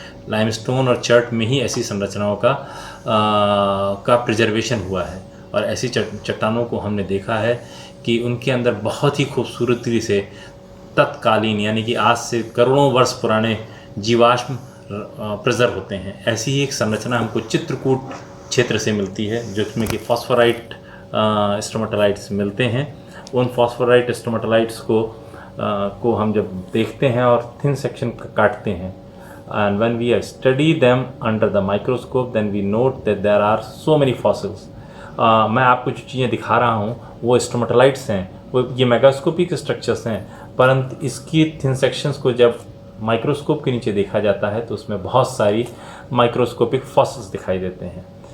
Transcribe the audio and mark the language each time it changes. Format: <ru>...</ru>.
<hi>Limestone और chert में ही ऐसी संरचनाओं का प्रिजर्वेशन हुआ है, और ऐसी चट्टानों को हमने देखा है कि उनके अंदर बहुत ही खूबसूरती से तत्कालीन, यानी कि आज से करोड़ों वर्ष पुराने जीवाश्म प्रिजर्व होते हैं। ऐसी ही एक संरचना हमको चित्रकूट क्षेत्र से मिलती है, जिसमें कि फॉस्फोराइट स्ट्रोमेटालाइट्स मिलते हैं। उन फॉस्फोराइट स्ट्रोमेटालाइट्स को हम जब देखते हैं और थिन सेक्शन काटते हैं,</hi> <en>and when we study them under the microscope, then we note that there are so many fossils.</en> <hi>मैं आपको जो चीज़ें दिखा रहा हूँ वो स्ट्रोमेटालाइट्स हैं, वो ये मैक्रोस्कोपिक स्ट्रक्चर्स हैं, परंतु इसकी थिन सेक्शंस को जब माइक्रोस्कोप के नीचे देखा जाता है तो उसमें बहुत सारी माइक्रोस्कोपिक फॉसिल्स दिखाई देते हैं।</hi>